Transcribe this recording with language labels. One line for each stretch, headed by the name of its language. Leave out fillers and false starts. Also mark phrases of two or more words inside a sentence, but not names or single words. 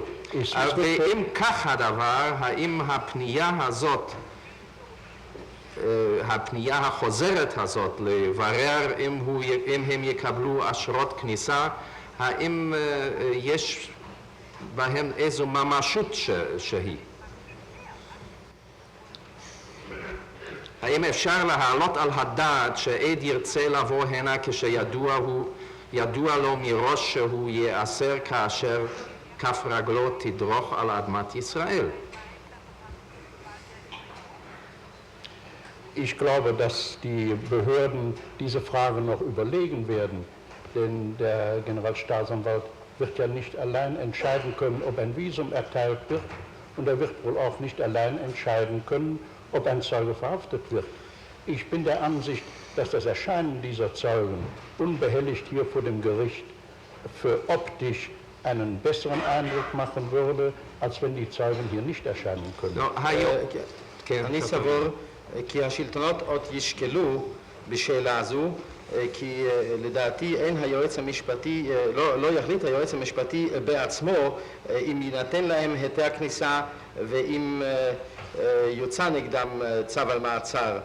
Hebrew: ואם כך הדבר, האם הפנייה הזאת, הפנייה החוזרת הזאת לברר אם הם יקבלו אשרות כניסה, האם יש בהם איזו ממשות שהיא? האם אפשר להעלות על הדעת שעד ירצה לבוא הנה כשידוע לו מראש שהוא ייאסר כאשר כף רגלו תדרוך על אדמת ישראל?
German: Ich glaube, dass die Behörden diese Frage noch überlegen werden, denn der Generalstaatsanwalt wird ja nicht allein entscheiden können, ob ein Visum erteilt wird, und er wird wohl auch nicht allein entscheiden können, ob ein Zeuge verhaftet wird. Ich bin der Ansicht, dass das Erscheinen dieser Zeugen unbehelligt hier vor dem Gericht für optisch einen besseren Eindruck machen würde, als wenn die Zeugen hier nicht erscheinen können.
Hebrew: אני סבור כי השלטונות עוד ישקלו בשאלה הזו, כי לדעתי אין היועץ המשפטי, לא יחליט היועץ המשפטי בעצמו אם יינתן להם היתר כניסה ואם יוצא נגדם צו על מעצר.